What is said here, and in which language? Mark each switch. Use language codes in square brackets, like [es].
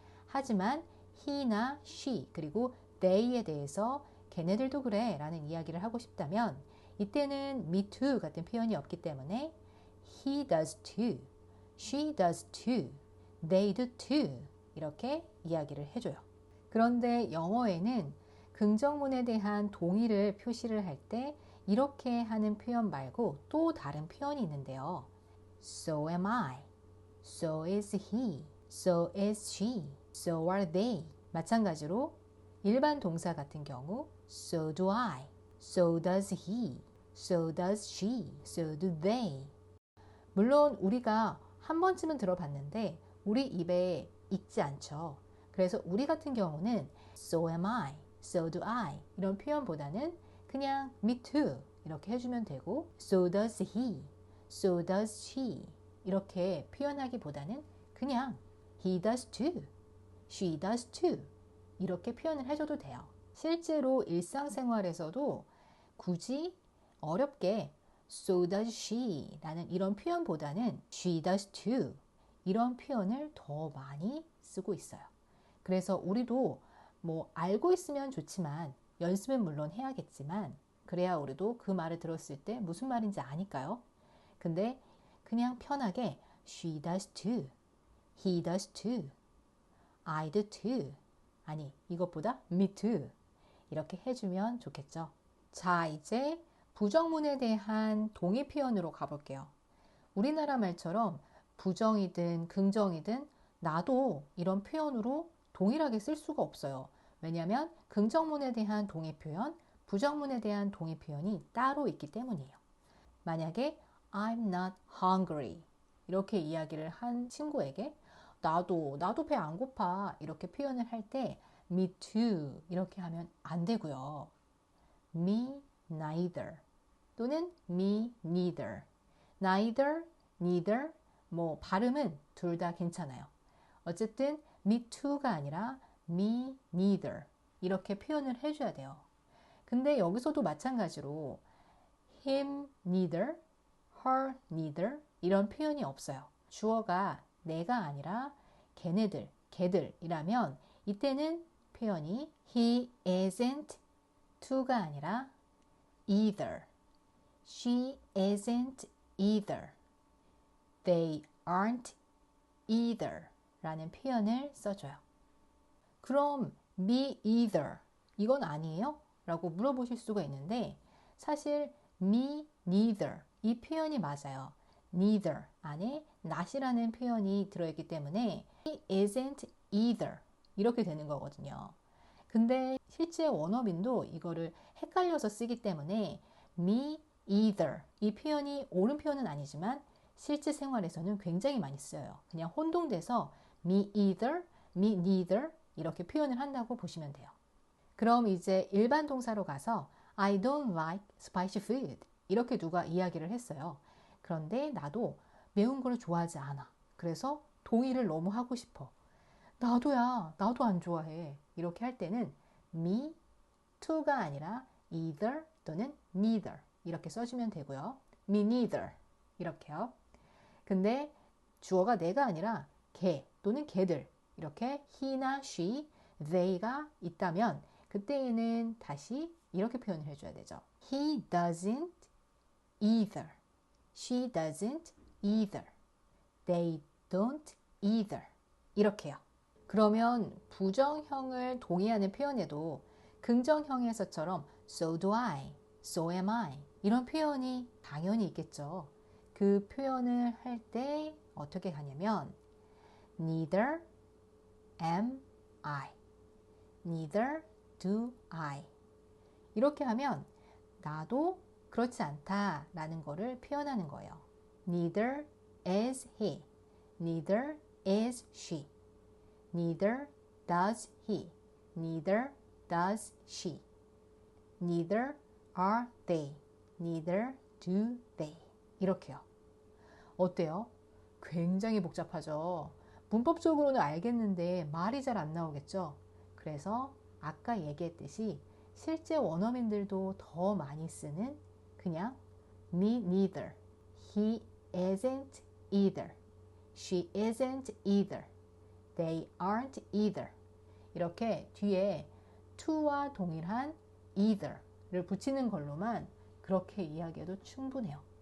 [ko] 하지만 he나 she 그리고 they에 대해서 걔네들도 그래 라는 이야기를 하고 싶다면 이때는 [en] me too [ko] 같은 표현이 없기 때문에 [en] he does too, she does too, they do too [ko] 이렇게 이야기를 해줘요. 그런데 영어에는 긍정문에 대한 동의를 표시를 할 때 이렇게 하는 표현 말고 또 다른 표현이 있는데요. [en] So am I, so is he, so is she, so are they [ko] 마찬가지로 일반 동사 같은 경우 [en] so do I, so does he, so does she, so do they [ko] 물론 우리가 한 번쯤은 들어봤는데 우리 입에 익지 않죠. 그래서 우리 같은 경우는 [en] so am I, so do I [ko] 이런 표현보다는 그냥 [en] me too [ko] 이렇게 해주면 되고 [en] so does he, so does she [ko] 이렇게 표현하기보다는 그냥 [en] he does too, she does too [ko] 이렇게 표현을 해줘도 돼요. 실제로 일상생활에서도 굳이 어렵게 [en] so does she [ko] 라는 이런 표현보다는 [en] she does too [ko] 이런 표현을 더 많이 쓰고 있어요. 그래서 우리도 뭐 알고 있으면 좋지만 연습은 물론 해야겠지만 그래야 우리도 그 말을 들었을 때 무슨 말인지 아니까요. 근데 그냥 편하게 [en] she does too, he does too, I do too [ko] 아니 이것보다 [en] me too [ko] 이렇게 해주면 좋겠죠. 자 이제 부정문에 대한 동의 표현으로 가볼게요. 우리나라 말처럼 부정이든 긍정이든 나도 이런 표현으로 동일하게 쓸 수가 없어요. 왜냐하면 긍정문에 대한 동의 표현, 부정문에 대한 동의 표현이 따로 있기 때문이에요. 만약에 [en] I'm not hungry [ko] 이렇게 이야기를 한 친구에게 나도 배 안 고파 이렇게 표현을 할 때 [en] me too [ko] 이렇게 하면 안 되고요. [en] me neither 또는 me neither neither, neither [ko] 뭐 발음은 둘 다 괜찮아요. 어쨌든 [en] me too [ko] 가 아니라 [en] me neither [ko] 이렇게 표현을 해줘야 돼요. 근데 여기서도 마찬가지로 [en] him neither, her neither [ko] 이런 표현이 없어요. 주어가 내가 아니라 걔네들, 걔들이라면 이때는 표현이 [en] he isn't to [ko] 가 아니라 [en] either, she isn't either, they aren't either [ko] 라는 표현을 써줘요. 그럼 [en] me either [ko] 이건 아니에요? 라고 물어보실 수가 있는데 사실 [en] me neither [ko] 이 표현이 맞아요. neither 안에 not이라는 표현이 들어있기 때문에 [en] he isn't either [ko] 이렇게 되는 거거든요. 근데 실제 원어민도 이거를 헷갈려서 쓰기 때문에 [en] me either [ko] 이 표현이 옳은 표현은 아니지만 실제 생활에서는 굉장히 많이 써요. 그냥 혼동돼서 [en] me either, me neither [ko] 이렇게 표현을 한다고 보시면 돼요. 그럼 이제 일반 동사로 가서 [en] I don't like spicy food [ko] 이렇게 누가 이야기를 했어요. 그런데 나도 매운 걸 좋아하지 않아. 그래서 동의를 너무 하고 싶어. 나도야, 나도 안 좋아해. 이렇게 할 때는 [en] me to [ko] 가 아니라 either 또는 neither 이렇게 써주면 되고요. [en] me neither [ko] 이렇게요. 근데 주어가 내가 아니라 걔 또는 걔들 이렇게 he나 she, they가 있다면 그때에는 다시 이렇게 표현을 해줘야 되죠. [en] He doesn't either. She doesn't either. They don't either. [ko] 이렇게요. 그러면 부정형을 동의하는 표현에도 긍정형에서처럼 [en] so do I, so am I [ko] 이런 표현이 당연히 있겠죠. 그 표현을 할 때 어떻게 가냐면 [en] neither am I, neither do I [ko] 이렇게 하면 나도 그렇지 않다 라는 거를 표현하는 거예요. [en] Neither is he, neither is she, neither does he, neither does she, neither are they, neither do they [ko] 이렇게요. 어때요? 굉장히 복잡하죠? 문법적으로는 알겠는데 말이 잘 안 나오겠죠? 그래서 아까 얘기했듯이 실제 원어민들도 더 많이 쓰는 그냥 [en] me neither, he isn't either, she isn't either, they aren't either [ko] 이렇게 뒤에 to와 동일한 either를 붙이는 걸로만 그렇게 이야기해도 충분해요.